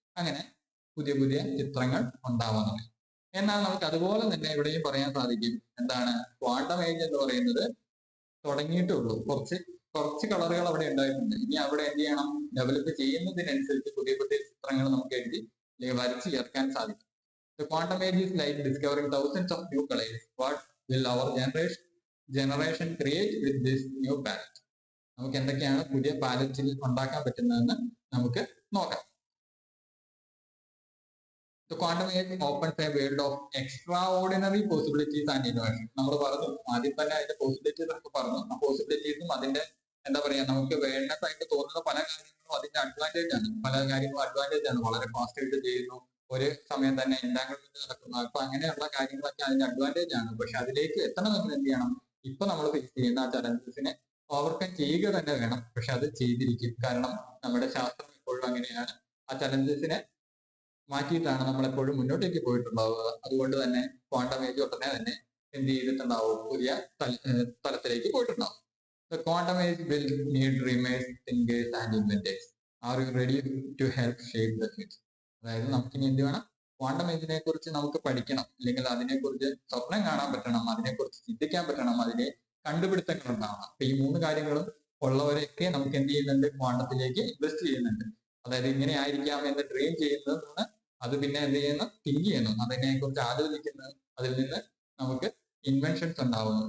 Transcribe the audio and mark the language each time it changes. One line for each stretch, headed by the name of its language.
Malayalam: അങ്ങനെ പുതിയ ചിത്രങ്ങൾ ഉണ്ടാവാൻ തുടങ്ങി. എന്നാൽ നമുക്ക് അതുപോലെ തന്നെ ഇവിടെയും പറയാൻ സാധിക്കും, എന്താണ് ക്വാണ്ടം ഏജ് എന്ന് പറയുന്നത് തുടങ്ങിയിട്ടുള്ളൂ. കുറച്ച് കളറുകൾ അവിടെ ഉണ്ടായിട്ടുണ്ട്. ഇനി അവിടെ എന്ത് ചെയ്യണം, ഡെവലപ്പ് ചെയ്യുന്നതിനനുസരിച്ച് പുതിയ ചിത്രങ്ങൾ നമുക്ക് എഴുതി അല്ലെങ്കിൽ വരച്ച് ചേർക്കാൻ സാധിക്കും.
English: The quantum age is like discovering thousands of new colors. What will our generation create with this new palette?
Malayalam: നമുക്ക് എന്തൊക്കെയാണ് പുതിയ പാലറ്റിൽ ഉണ്ടാക്കാൻ പറ്റുന്നതെന്ന് നമുക്ക് നോക്കാം.
English: The quantum age opens a world of extraordinary possibilities and innovation.
Malayalam: നമ്മൾ പറഞ്ഞു ആദ്യം തന്നെ അതിന്റെ പോസിബിലിറ്റീസ് ഒക്കെ പറഞ്ഞു. ആ പോസിബിലിറ്റീസും അതിന്റെ എന്താ പറയാ, നമുക്ക് വേണ്ടസ് ആയിട്ട് തോന്നുന്ന പല കാര്യങ്ങളും അതിന്റെ അഡ്വാൻറ്റേജ് ആണ്. വളരെ ഫാസ്റ്റ് ആയിട്ട് ചെയ്യുന്നു, ഒരു സമയം തന്നെ എൻടാങ്കിൾമെന്റ് നടക്കുന്നു. അപ്പൊ അങ്ങനെയുള്ള കാര്യങ്ങളൊക്കെ അതിന്റെ അഡ്വാൻറ്റേജ് ആണ്. പക്ഷെ അതിലേക്ക് എത്തണമെങ്കിൽ എന്ത് ചെയ്യണം, ഇപ്പൊ നമ്മൾ ഫേസ് ചെയ്യുന്ന ആ ചലഞ്ചസിനെ ഓവർകം ചെയ്യുക തന്നെ വേണം. പക്ഷെ അത് ചെയ്തിരിക്കും. കാരണം നമ്മുടെ ശാസ്ത്രം എപ്പോഴും അങ്ങനെയാണ്, ആ ചലഞ്ചസിനെ മാറ്റിയിട്ടാണ് നമ്മൾ എപ്പോഴും മുന്നോട്ടേക്ക് പോയിട്ടുണ്ടാവുക. അതുകൊണ്ട് തന്നെ ക്വാണ്ടം ഏജ് ഉടനെ തന്നെ എന്ത് ചെയ്തിട്ടുണ്ടാവും, പുതിയ തലത്തിലേക്ക് പോയിട്ടുണ്ടാവും.
English: The quantum age will need dreamers, thinkers and inventors. Are you ready to help shape the future?
Malayalam: അതായത് നമുക്കിനി എന്ത് വേണം, ക്വാണ്ടം ഏജിനെ കുറിച്ച് നമുക്ക് പഠിക്കണം, അല്ലെങ്കിൽ അതിനെക്കുറിച്ച് സ്വപ്നം കാണാൻ പറ്റണം, അതിനെക്കുറിച്ച് ചിന്തിക്കാൻ പറ്റണം, അതിലെ കണ്ടുപിടുത്തങ്ങൾ ഉണ്ടാവണം. അപ്പൊ ഈ 3 കാര്യങ്ങളും ഉള്ളവരെയൊക്കെ നമുക്ക് എന്ത് ചെയ്യുന്നുണ്ട്, ക്വാണ്ടത്തിലേക്ക് ഇൻവെസ്റ്റ് ചെയ്യുന്നുണ്ട്. അതായത് ഇങ്ങനെ ആയിരിക്കാം എന്ന് ഡ്രീം ചെയ്യുന്നതാണ്. അത് പിന്നെ എന്ത് ചെയ്യുന്നു, തിങ്ക് ചെയ്യുന്നു, അതിനെക്കുറിച്ച് ആലോചിക്കുന്നു, അതിൽ നിന്ന് നമുക്ക് ഇൻവെൻഷൻസ് ഉണ്ടാവുന്നു.